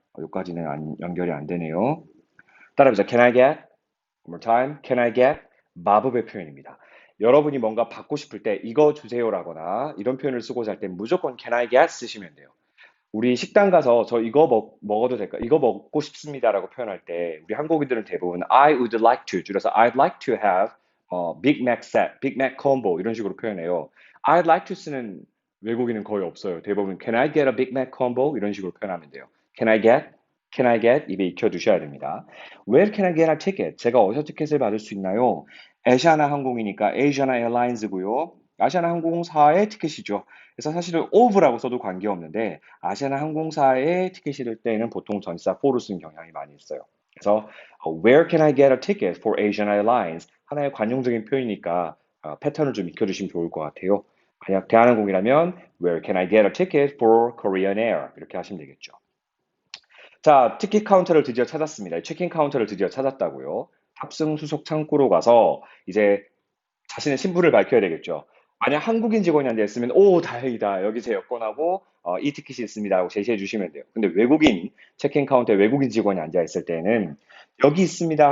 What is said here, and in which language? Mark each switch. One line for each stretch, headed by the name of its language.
Korean: 여기까지는 연결이 안 되네요. 따라해보자.
English: Can I get? One more time. Can I get?
Korean: 마법의 표현입니다. 여러분이 뭔가 받고 싶을 때 이거 주세요라거나 이런 표현을 쓰고자 할 때 무조건 can I get 쓰시면 돼요. 우리 식당 가서 저 이거 먹어도 될까? 이거 먹고 싶습니다라고 표현할 때 우리 한국인들은 대부분 I would like to 줄여서
English: I'd like to have Big Mac set,
Korean: Big Mac combo 이런 식으로 표현해요. I'd like to 쓰는 외국인은 거의 없어요. 대부분
English: Can I get a Big Mac combo
Korean: 이런 식으로 표현하면 돼요.
English: Can I get? Can I get?
Korean: 입에 익혀 두셔야 됩니다.
English: Where can I get a ticket?
Korean: 제가 어디서 티켓을 받을 수 있나요? 아시아나 항공이니까 Asiana Airlines고요. 아시아나 항공사의 티켓이죠. 그래서 사실은 of라고 써도 관계없는데 아시아나 항공사의 티켓이 될 때는 보통 전치사 for를 쓰는 경향이 많이 있어요.
English: 그래서 Where can I get a ticket for Asian Airlines?
Korean: 하나의 관용적인 표현이니까 패턴을 좀 익혀주시면 좋을 것 같아요. 만약 대한항공이라면
English: Where can I get a ticket for Korean Air?
Korean: 이렇게 하시면 되겠죠. 자, 티켓 카운터를 드디어 찾았습니다. 체크인 카운터를 드디어 찾았다고요. 탑승 수속 창구로 가서 이제 자신의 신분을 밝혀야 되겠죠. 만약 한국인 직원이 앉아있으면, 오, 다행이다. 여기 제 여권하고 이 티켓이 있습니다. 하고 제시해 주시면 돼요. 근데 외국인, 체크인 카운터에 외국인 직원이 앉아있을 때는 여기 있습니다.